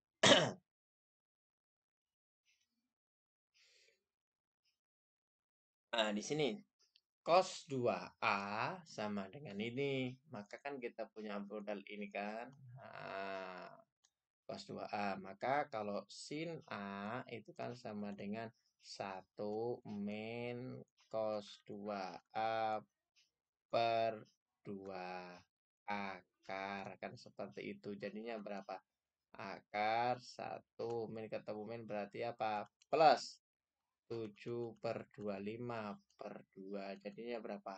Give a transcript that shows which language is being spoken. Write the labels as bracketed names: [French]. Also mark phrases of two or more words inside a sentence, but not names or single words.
[Indonesian] Nah, di sini cos 2A sama dengan ini. Maka kan kita punya modal ini kan. Nah, cos 2A. Maka kalau sin A itu kan sama dengan 1 min cos 2A per 2 akar. Kan seperti itu. Jadinya berapa? Akar 1 min ketemu min berarti apa? Plus 7 per 25 per 2. Jadinya berapa?